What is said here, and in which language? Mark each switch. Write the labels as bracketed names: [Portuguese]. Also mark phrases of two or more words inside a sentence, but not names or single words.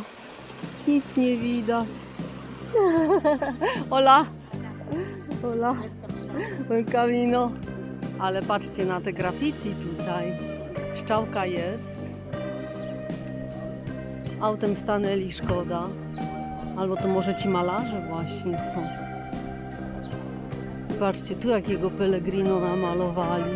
[Polish] Nic nie widać. [Spanish] Hola. Hola. Buen camino. [Polish] Ale patrzcie na te graffiti tutaj. Szczałka jest. Autem stanęli, szkoda. Albo to może ci malarze właśnie są. Patrzcie, tu jakiego Pellegrino namalowali.